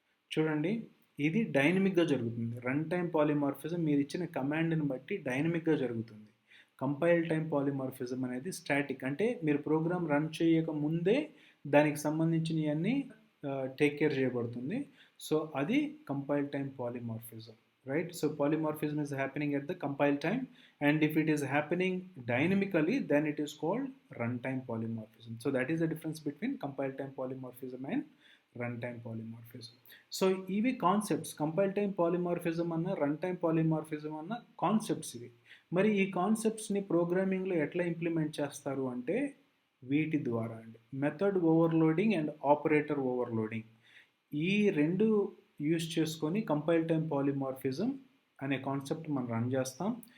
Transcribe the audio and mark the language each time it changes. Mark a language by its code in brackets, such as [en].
[te] చూడండి, ఇది డైనమిక్గా జరుగుతుంది. రన్ టైమ్ పాలిమార్ఫిజం మీరు ఇచ్చిన కమాండ్ని బట్టి డైనమిక్గా జరుగుతుంది. కంపైల్ టైమ్ పాలిమార్ఫిజం అనేది స్టాటిక్, అంటే మీరు ప్రోగ్రామ్ రన్ చేయక ముందే దానికి సంబంధించినవన్నీ టేక్ కేర్ చేయబడుతుంది. సో అది compile time polymorphism, right? [en] So polymorphism is happening at the compile time, and if it is happening dynamically then it is called runtime polymorphism. So that is the difference between compile time polymorphism and runtime polymorphism. [te] So ఇవి concepts, compile time polymorphism అన్న run time polymorphism అన్న concepts ఇవి. మరి ఈ కాన్సెప్ట్స్ని ప్రోగ్రామింగ్లో ఎట్లా implement చేస్తారు అంటే వీటి ద్వారా అండి. Method overloading and operator overloading, ఈ రెండు యూజ్ చేసుకొని కంపైల్ టైమ్ పాలిమార్ఫిజం అనే కాన్సెప్ట్ మనం రన్ చేస్తాం.